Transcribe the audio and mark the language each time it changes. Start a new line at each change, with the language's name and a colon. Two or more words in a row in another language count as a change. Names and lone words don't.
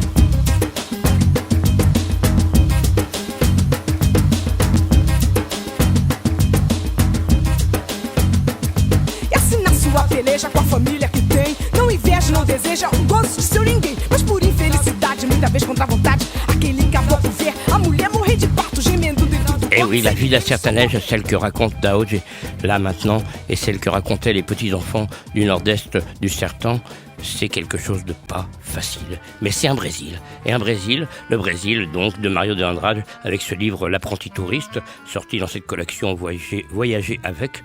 Portuguese: E assim na sua peleja com a família que tem, não inveja, não deseja o gozo de seu ninguém, mas por infelicidade, muita vez contra a vontade, aquele caboclo vê a mulher morrer de parto, gemendo dentro do corpo.
French: Et oui, la vie d'Assertanège, celle que raconte Daoud là maintenant, et celle que racontaient les petits-enfants du nord-est du Sertão, c'est quelque chose de pas facile. Mais c'est un Brésil. Et un Brésil, le Brésil donc de Mario de Andrade, avec ce livre L'apprenti touriste, sorti dans cette collection Voyager avec.